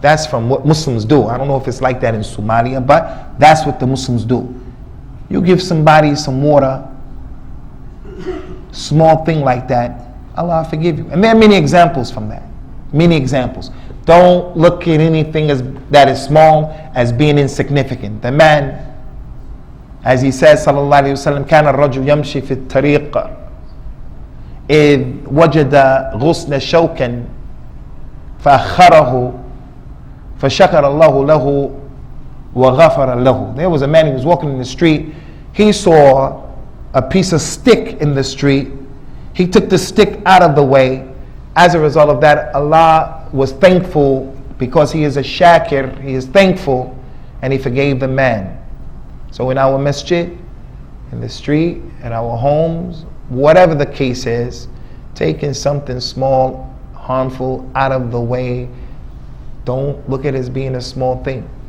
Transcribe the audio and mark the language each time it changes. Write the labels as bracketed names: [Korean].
[English] That's from what Muslims do. I don't know if it's like that in Somalia, but that's what the Muslims do. You give somebody some water, small thing like that, Allah forgive you. And there are many examples from that. Many examples. Don't look at anything that is small as being insignificant. The man, as he says, [Arabic] sallallahu alayhi wa sallam, كان الرجل يمشي في الطريق إذ وجد غصن شوكا فأخره فشكر الله له وغفر له. [English] There was a man who was walking in the street. He saw a piece of stick in the street. He took the stick out of the way. As a result of that, Allah was thankful because He is a shakir. He is thankful, and He forgave the man. So in our masjid, in the street, in our homes, whatever the case is, taking something small, harmful, out of the way, don't look at it as being a small thing.